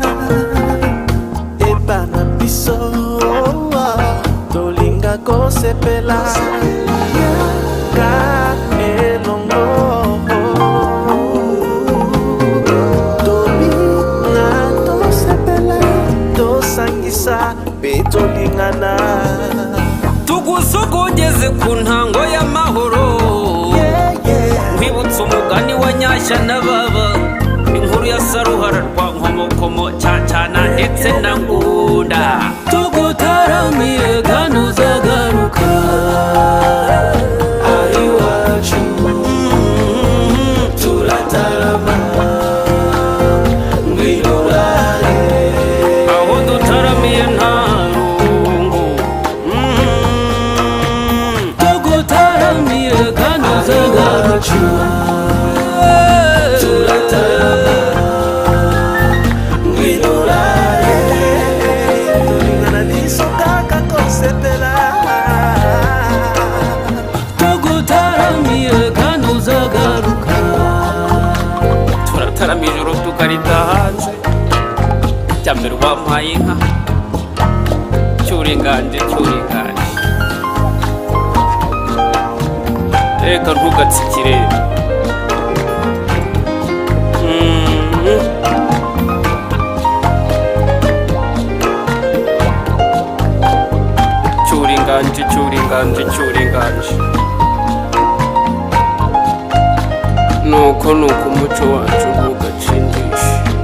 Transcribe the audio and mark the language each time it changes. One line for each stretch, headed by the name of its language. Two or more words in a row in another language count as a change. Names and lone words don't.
Lingala: epana biso tolinga kosepela ka elongo tolinga tosepela tosangisa pe tolingana
Kinyarwanda: tugusogogeze ku ntango y'amahoro nkwibutsa umugani wa Nyashya na Baba inkuru ya Saruhara rwa Nkomokomo Cyacana ndetse na Ngunda tugutaramire kandi uzagaruka iwacu turatarama ngwino urare aho dutaramiye nta rungu tugutaramire kandi uzagaruka turatarama ngwino urare
Lingala: tolingana biso kaka kosepela
Kinyarwanda: tugutaramire kandi uzagaruka turatarama ijoro tukarita hanze cyambere wampaye inka cyuringanje reka ntugatsikire cyuringanje nuko umuco wacu ntugacindishe